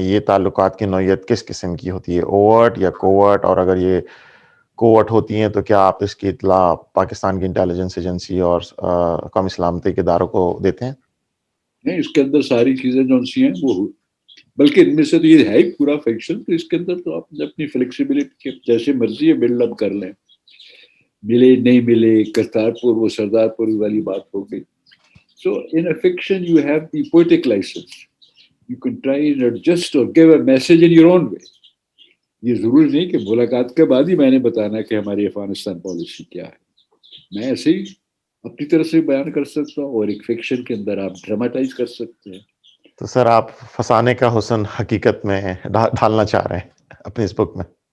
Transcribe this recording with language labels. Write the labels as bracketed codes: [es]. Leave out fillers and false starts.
[ur] یہ تعلقات کی نوعیت کس قسم کی ہوتی ہے, اوورٹ یا کوورٹ؟ اور اگر یہ کوورٹ ہوتی ہیں تو کیا آپ اس کی اطلاع پاکستان کی انٹیلیجنس ایجنسی اور قومی سلامتی کے اداروں کو دیتے ہیں؟ نہیں, اس کے اندر ساری چیزیں جو سی ہیں وہ, بلکہ ان میں سے تو یہ ہے ہی پورا فکشن, تو اس کے اندر تو آپ اپنی فلیکسیبلٹی جیسے مرضی ہے بلڈ اپ کر لیں. ملے نہیں ملے, کرتارپور وہ سردار پوری والی بات ہو گئی. [en] So in a fiction you have the poetic license. You can try and adjust or give a message in your own way. [ur] یہ ضروری نہیں کہ ملاقات کے بعد ہی میں نے بتانا کہ ہماری افغانستان پالیسی کیا ہے. میں ایسے ہی اپنی طرف سے بیان کر سکتا ہوں, اور ایک فکشن کے اندر آپ ڈراماٹائز کر سکتے ہیں. تو سر آپ فسانے کا حسن حقیقت میں ڈھالنا چاہ رہے ہیں اپنی اس بک میں؟